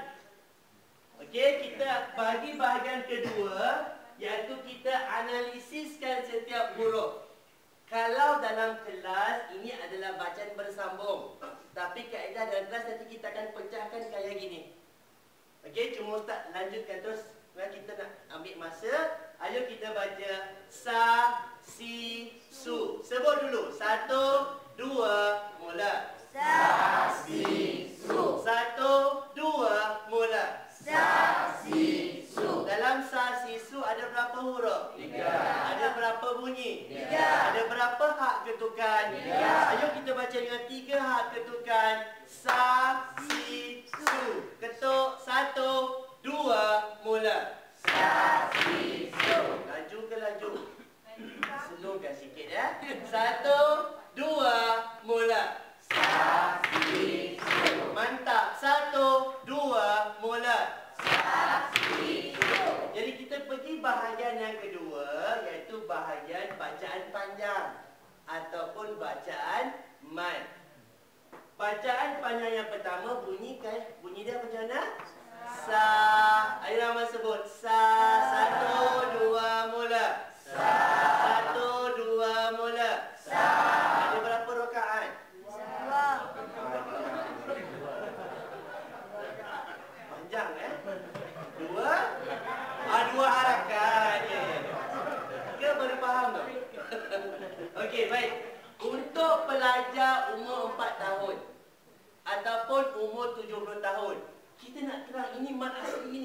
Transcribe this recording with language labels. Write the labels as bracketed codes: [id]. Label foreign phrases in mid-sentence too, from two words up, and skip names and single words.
[ms] Okey, kita bagi bahagian kedua, iaitu kita analisiskan setiap huruf. Kalau dalam kelas ini adalah bacaan bersambung, tapi kaedah dalam kelas nanti kita akan pecahkan kayak gini. Okey, cuma Ustaz lanjutkan terus. Kita nak ambil masa. Ayo kita baca sa, si, su. Sebut dulu. 1, 2, mula. Sa, si, su. 1, 2, mula. Sa, si, su. Dalam sa, si, su ada berapa huruf? 3. Ada berapa bunyi? 3. Ada berapa hak ketukan? 3. Ayo kita baca dengan 3 hak ketukan. Sa, si, su. Ketuk 1, 2, mula. Sa, si, su. Laju ke laju? Slowkan sikit ya. 1, 2, mula. Sa, si, su. Mantap. 1, 2, mula. Sa, si, su. Jadi kita pergi bahagian yang kedua, iaitu bahagian bacaan panjang ataupun bacaan mad. Bacaan panjang yang pertama bunyi dia macam mana? Sa. Ayo Rahman sebut. Sa. 1, 2, mula. Sa. 1, 2, mula. Sa. Ada berapa rakaat? 2. Panjang 2? 2 harakat. Ke baru faham tak? Okey, baik. Untuk pelajar umur 4 tahun ataupun umur 70 tahun, kita nak terang ini mad asli ini.